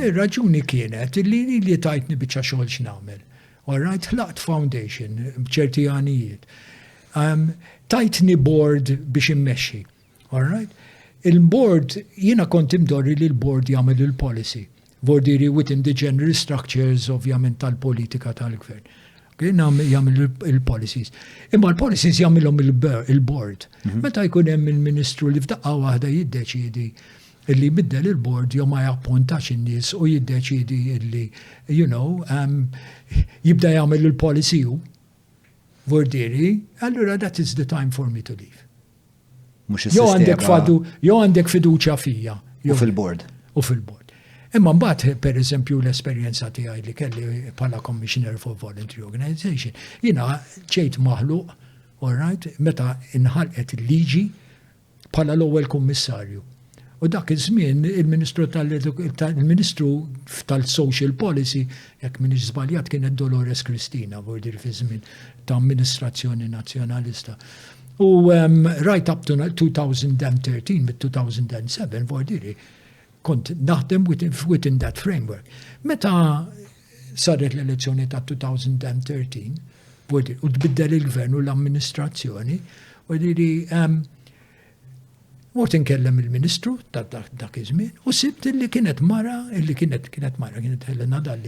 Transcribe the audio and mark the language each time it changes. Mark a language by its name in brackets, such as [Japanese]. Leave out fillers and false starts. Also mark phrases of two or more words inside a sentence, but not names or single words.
[Maltese] Ir-raġuni kienet li tajtni biċċa xogħol x'nagħmel. [English] All right, [Maltese] ħlaqt foundation b'ċerti għanijiet. Tajtni board biex immexxi. [English] All right? [Maltese] Il-board, jiena kont imdorri li l-board jagħmel il-policy. Bordiri [English] within the general structures [Maltese] ovvjament tal-politika tal-gvern. Jagħmel il-policies. Imma l-policies jagħmilhom il-board. Meta jkun hemm il-Ministru li f'daqqa waħda jiddeċiedi illi biddel il-board jew ma jappuntax in-nies u jiddeċiedi illi, jibda jagħmel il-policy hu. Vordiri, allura [English] that is the time for me to leave. [Maltese] Jew għandek fiduċja fija. U fil-board. U fil-board. Imma mbagħad pereżempju l-esperjenza tiegħi li kelli bħala [English] Commissioner for Voluntary Organization, [Maltese] jiena ġejt maħluq, [English] all right, [Maltese] meta inħalqet il-liġi bħala l-ewwel kummissarju. U dak iż-żmien il-Ministru tal- [English] Social Policy, [Maltese] jekk m'iniex żbaljat kienet Dolores Cristina, vordir fi żmien ta' amministrazzjoni nazzjonalista. [English] U right up to 2013, [Maltese] mid-2007, vordiri, kont naħdem [English] within that framework. [Maltese] Meta saret l-elezzjoni ta' 2013, u tbiddel il-gvern u l-amministrazzjoni, vordiri, mort inkellem il-Ministru ta' dak iż-żmien u sibt li kienet mara, kienet Helena Dalli.